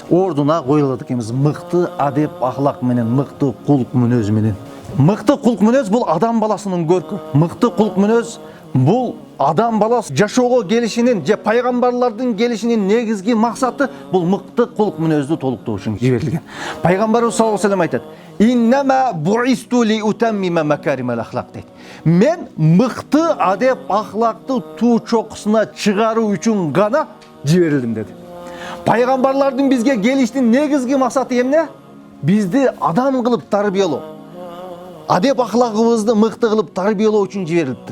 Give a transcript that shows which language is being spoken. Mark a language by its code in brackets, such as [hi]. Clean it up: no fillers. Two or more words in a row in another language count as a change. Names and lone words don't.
[ky] Ордуна коюлат экенбиз мыкты адеп, ахлак менен, мыкты кулк мүнөз менен. Мыкты кулк мүнөз бул адам баласынын көркү. Мыкты кулк мүнөз бул адам баласы жашоого келишинин же пайгамбарлардын келишинин негизги максаты бул мыкты кулк мүнөздү толуктоо үчүн жиберилген. Пайгамбарыбыз [ar] صلى الله عليه وسلم [ky] айтат: [ar] "إنما بعثت لأتمم مكارم الأخلاق" дейт. [ky] Мен мыкты адеп, ахлакты туу чокусуна чыгаруу үчүн гана жиберилдим деди. Пайгамбарлардын бизге келиштин негизги максаты эмне? Бизди адам кылып тарбиялоо. Адеп ахлагыбызды мыкты кылып тарбиялоо үчүн жиберилиптир.